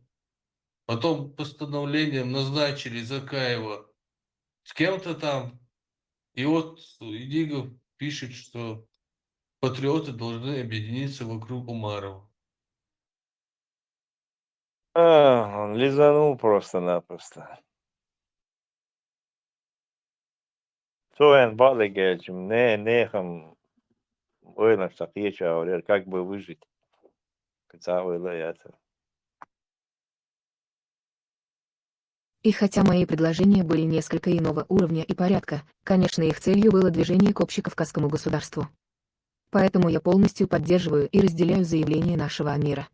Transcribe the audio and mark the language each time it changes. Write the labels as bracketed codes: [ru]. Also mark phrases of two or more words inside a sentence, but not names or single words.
[ru] Потом постановлением назначили Закаева с кем-то там. И вот Идигов пишет, что патриоты должны объединиться вокруг Умарова. Он лизанул просто-напросто. Соен балыгельчим, нехам ойлам сакьеча, как бы выжить. И хотя мои предложения были несколько иного уровня и порядка, конечно, их целью было движение к общекавказскому государству. Поэтому я полностью поддерживаю и разделяю заявление нашего амира.